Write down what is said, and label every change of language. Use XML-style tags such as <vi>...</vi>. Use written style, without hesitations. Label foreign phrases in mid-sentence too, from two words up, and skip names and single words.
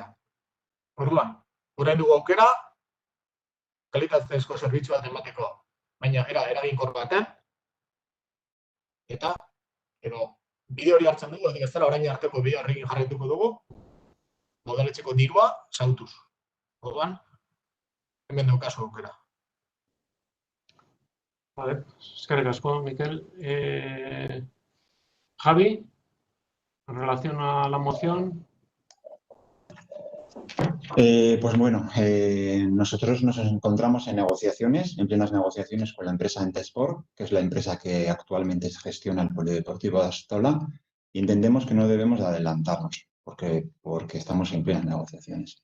<eu>Orduan, orain dugu aukera, kalitatezko zerbitzu bat emateko, baina eraginkor baten, eta bide hori hartzen dugu, ez dela orain arteko bide horrekin jarraituko dugu, udaletxeko dirua xahutuz. Orduan, hemen daukazu aukera. Vale, eskerrik asko, Mikel.</eu> <es>Javi, en relación a la moción. Pues bueno, nosotros nos encontramos en negociaciones, en plenas negociaciones con la empresa Entesport, que es la empresa que actualmente gestiona el Polideportivo de Astola, y entendemos que no debemos de adelantarnos, porque estamos en plenas negociaciones.</es>